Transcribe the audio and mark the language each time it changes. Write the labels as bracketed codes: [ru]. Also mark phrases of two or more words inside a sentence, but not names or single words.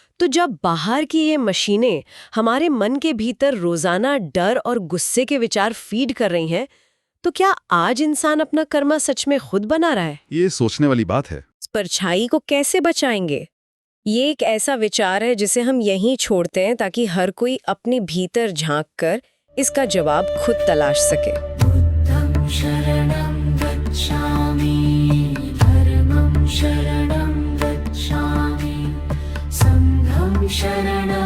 [hi] तो जब बाहर की ये मशीनें हमारे मन के भीतर रोजाना डर और गुस्से के विचार फीड कर रही हैं, तो क्या आज इंसान अपना कर्मा सच में खुद बना रहा है? ये सोचने वाली बात है। परछाई को कैसे बचाएंगे? ये एक ऐसा विचार है जिसे हम यहीं छोड़ते हैं ताकि हर कोई अपने भीतर झांक कर इसका जवाब खुद तलाश सके। [pi] बुद्धं शरणं गच्छामि, धर्मं शरणं गच्छामि, संघं शरणं